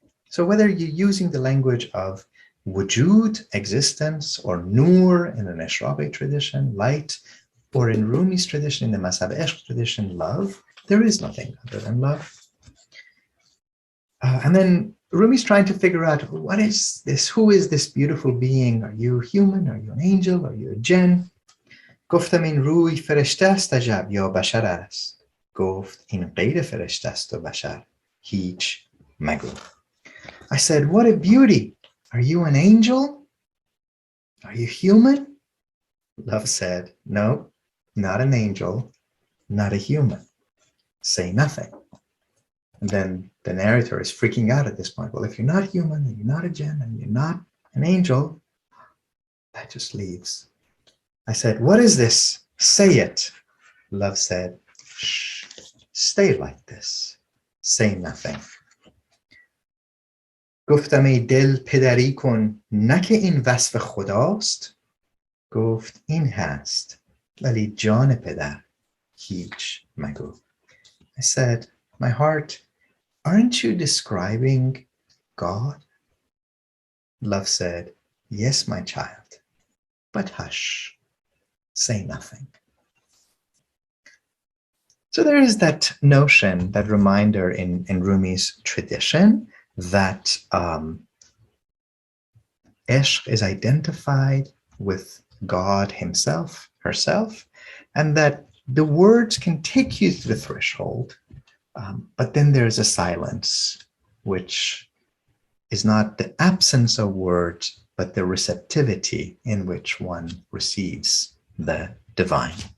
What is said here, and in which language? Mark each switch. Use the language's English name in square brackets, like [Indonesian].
[English] So whether you're using the language of wujud, existence, or nur in the Ashraqi tradition, light, or in Rumi's tradition, in the Mazhab Ishq tradition, love, there is nothing other than love. And then Rumi's trying to figure out, what is this? Who is this beautiful being? Are you human? Are you an angel? Are you a jinn? [Persian] گفتم این روی فرشته است عجب یا بشر است. گفت این غیر فرشته است و بشر هیچ مگو. [English] I said, what a beauty. Are you an angel? Are you human? Love said, no, not an angel, not a human. Say nothing. And then the narrator is freaking out at this point. Well, if you're not human, and you're not a jinn, and you're not an angel, that just leaves. I said, what is this? Say it. Love said, shh, stay like this. Say nothing. [Persian] گفتم ای دل پدری کن نه که این وصف خداست. گفت این هست ولی جان پدر هیچ مگو. [English] I said, my heart, aren't you describing God? Love said, yes, my child, but hush, say nothing. So there is that notion, that reminder in Rumi's tradition that ishq is identified with God himself, herself, and that the words can take you to the threshold, but then there's a silence, which is not the absence of words, but the receptivity in which one receives the divine.